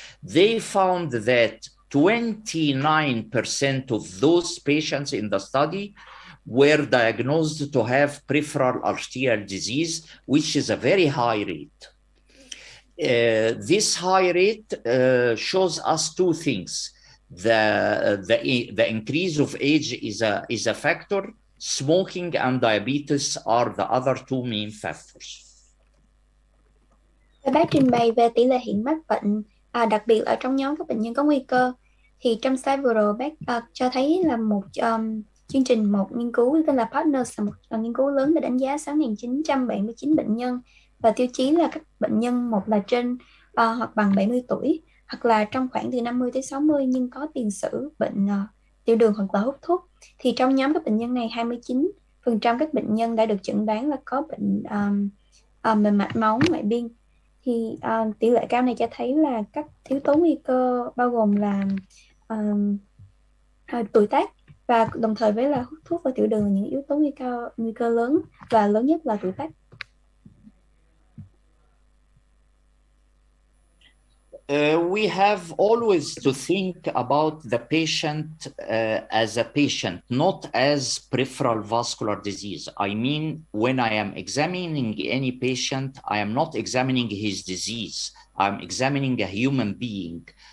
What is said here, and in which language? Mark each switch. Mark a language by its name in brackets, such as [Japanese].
[English] They found that 29% of those patients in the study were diagnosed to have peripheral arterial disease, which is a very high rate. This high rate shows us two things. The increase of age is a factor. Smoking and diabetes are the other two main factors. [Vietnamese] Bác trình bày về tỷ lệ hiện mắc bệnh, đặc biệt ở trong nhóm các bệnh nhân có nguy cơ. Thì trong slide vừa rồi bác cho thấy là một chương trình, một nghiên cứu tên là Partners, là một nghiên cứu lớn để đánh giá 6.979 bệnh nhân, và tiêu chí là các bệnh nhân một là trên hoặc bằng 70 tuổi, hoặc là trong khoảng từ 50 tới 60 nhưng có tiền sử bệnh tiểu đường hoặc là hút thuốc. Thì trong nhóm các bệnh nhân này, 29% các bệnh nhân đã được chẩn đoán là có bệnh về mạch máu ngoại biên. Thì tỷ lệ cao này cho thấy là các yếu tố nguy cơ bao gồm là tuổi tác, và đồng thời với là hút thuốc và tiểu đường là những yếu tố nguy cơ lớn, và lớn nhất là tuổi tác. [English] We have always to think about the patient as a patient, not as peripheral vascular disease. I mean, when I am examining any patient, I am not examining his disease. I'm examining a human being.